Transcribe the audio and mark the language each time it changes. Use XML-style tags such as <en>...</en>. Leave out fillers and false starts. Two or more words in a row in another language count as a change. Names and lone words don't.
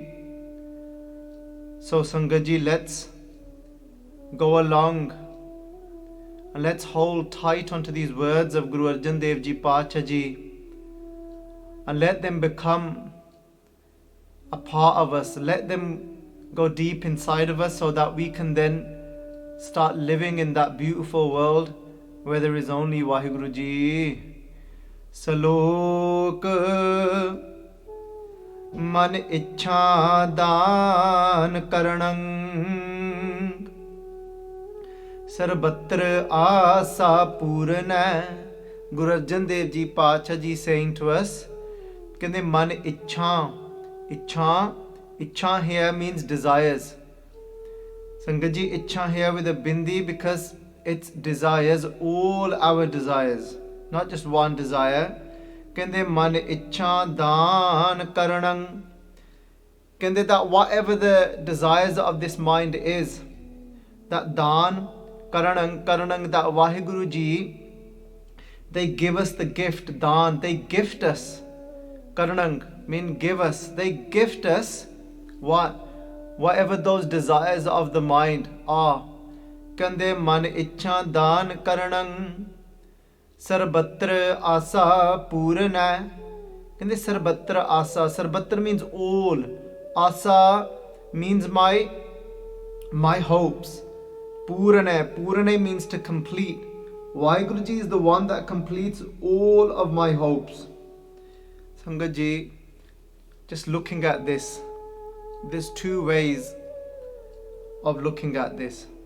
<en>So</en> <pa>ਸੰਗਤ ਜੀ,</pa> <en>let's go along and let's hold tight onto these words of Guru Arjan Dev Ji Paatshah Ji and let them become a part of us. Let them go deep inside of us so that we can then start living in that beautiful world where there is only Vaheguru Ji.</en> <pa>ਸਲੋਕ ਮਨ ਇੱਛਾ ਦਾਨ ਕਰਣੰ, ਸਰਬਤਰ ਆਸਾ ਪੂਰਨੈ।</pa> <en>ਗੁਰੂ ਅਰਜਨ ਦੇਵ ਜੀ ਪਾਤਸ਼ਾਹ ਜੀ saying to us,</en> <pa>ਕਹਿੰਦੇ ਮਨ ਇੱਛਾ</pa> <en>here means desires.</en> <pa>ਸੰਗਤ ਜੀ,</pa> <en>ਇੱਛਾ here with a bindi because it desires all our desires, not just one desire.</en> <pa>ਕਹਿੰਦੇ ਮਨ ਇੱਛਾ ਦਾਨ ਕਰਣੰ, ਕਹਿੰਦੇ</pa> <en>that whatever the desires of this mind is, that</en> <pa>ਦਾਨ ਕਰਣੰ,</pa> <en>that Vaheguru Ji, they give us the gift ਦਾਨ, they gift us. ਕਰਣੰ mean give us, they gift us whatever those desires of the mind are.</en> <pa>ਕਹਿੰਦੇ ਮਨ ਇੱਛਾ ਦਾਨ ਕਰਣੰ, ਸਰਬਤਰ ਆਸਾ ਪੂਰਨੈ। ਕਹਿੰਦੇ ਸਰਬਤਰ ਆਸਾ,</pa> <en>ਸਰਬਤਰ means all, asa means my hopes. Purane means to complete. Vaheguru Ji is the one that completes all of my hopes.</en> <pa>ਸੰਗਤ ਜੀ,</pa> <en>just looking at this. There's two ways of looking at this.</en>